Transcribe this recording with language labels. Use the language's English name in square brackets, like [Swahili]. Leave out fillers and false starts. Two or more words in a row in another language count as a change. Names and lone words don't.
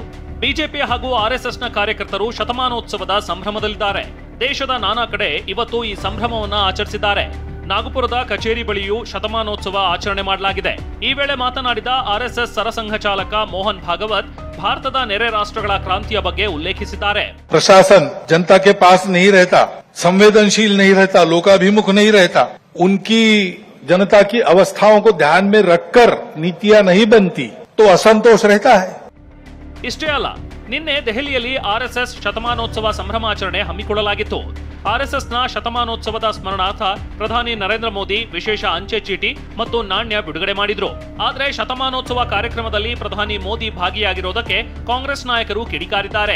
[Kannada] ಬಿಜೆಪಿ ಹಾಗೂ RSSನ ಕಾರ್ಯಕರ್ತರು ಶತಮಾನೋತ್ಸವದ ಸಂಭ್ರಮದಲ್ಲಿದ್ದಾರೆ. ದೇಶದ ನಾನಾ ಕಡೆ ಇವತ್ತು ಈ ಸಂಭ್ರಮವನ್ನ ಆಚರಿಸಿದ್ದಾರೆ. ನಾಗಪುರದ ಕಚೇರಿ ಬಳಿಯೂ ಶತಮಾನೋತ್ಸವ ಆಚರಣೆ ಮಾಡಲಾಗಿದೆ. ಈ ವೇಳೆ ಮಾತನಾಡಿದ RSS ಸರಸಂಘ ಚಾಲಕ ಮೋಹನ್ ಭಾಗವತ್ ಭಾರತದ ನೆರೆ ರಾಷ್ಟ್ರಗಳ ಕ್ರಾಂತಿಯ ಬಗ್ಗೆ ಉಲ್ಲೇಖಿಸಿದ್ದಾರೆ. [Hindi] प्रशासन जनता के पास नहीं रहता, संवेदनशील नहीं रहता, लोकाभिमुख नहीं रहता, उनकी जनता की अवस्थाओं को ध्यान में रखकर नीतियां नहीं बनती तो असंतोष रहता है. [Kannada] ಇಷ್ಟೇ ಅಲ್ಲ, ನಿನ್ನೆ ದೆಹಲಿಯಲ್ಲಿ RSS ಶತಮಾನೋತ್ಸವ ಸಂಭ್ರಮಾಚರಣೆ ಹಮ್ಮಿಕೊಳ್ಳಲಾಗಿತ್ತು. RSSನ ಶತಮಾನೋತ್ಸವದ ಸ್ಮರಣಾರ್ಥ ಪ್ರಧಾನಿ ನರೇಂದ್ರ ಮೋದಿ ವಿಶೇಷ ಅಂಚೆ ಚೀಟಿ ಮತ್ತು ನಾಣ್ಯ ಬಿಡುಗಡೆ ಮಾಡಿದ್ರು. ಆದರೆ ಶತಮಾನೋತ್ಸವ ಕಾರ್ಯಕ್ರಮದಲ್ಲಿ ಪ್ರಧಾನಿ ಮೋದಿ ಭಾಗಿಯಾಗಿರೋದಕ್ಕೆ ಕಾಂಗ್ರೆಸ್ ನಾಯಕರು ಕಿಡಿಕಾರಿದ್ದಾರೆ.